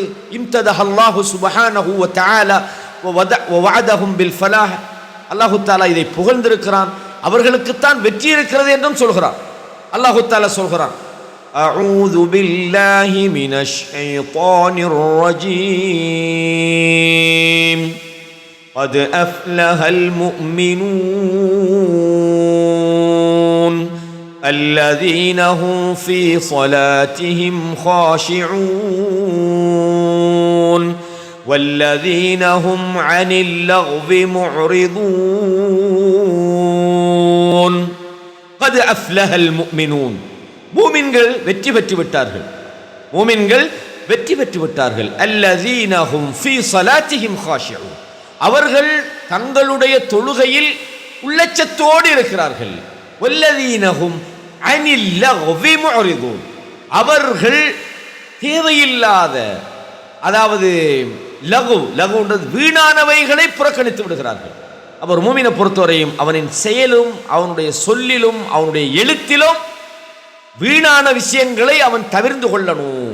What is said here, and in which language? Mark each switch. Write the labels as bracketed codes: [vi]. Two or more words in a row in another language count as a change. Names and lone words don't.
[ar] امتدحهم الله سبحانه وتعالى ووعدهم بالفلاح, [ta] அல்லாஹு தஆலா இதை புகழ்ந்திருக்கிறான், அவர்களுக்குத்தான் வெற்றி இருக்கிறது என்றும் சொல்கிறான். அல்லாஹு தஆலா சொல்கிறான், [ar] أعوذ بالله من الشيطان الرجيم قد أفلح المؤمنون الذين هم في صلاتهم خاشعون والذين هم عن اللغو معرضون قد أفلح المؤمنون. [ta] மூமின்கள் வெற்றி பெற்று விட்டார்கள், மூமின்கள் வெற்றி பெற்று விட்டார்கள். [ar] الذين هم في صلاتهم خاشعون, [ta] அவர்கள் தங்களுடைய தொழுகையில் உள்ளச்சத்தோடு இருக்கிறார்கள். [ar] والذين هم عن اللغو معرضون, [ta] அவர்கள் தேவையில்லாத, அதாவது லகுன்றது வீணானவைகளை புறக்கணித்து விடுகிறார்கள். அவர் மூமினை பொறுத்தவரையும் அவனின் செயலும் அவனுடைய சொல்லிலும் அவனுடைய எழுத்திலும் வீணான விஷயங்களை அவன் தவிர்த்து கொள்ளணும்.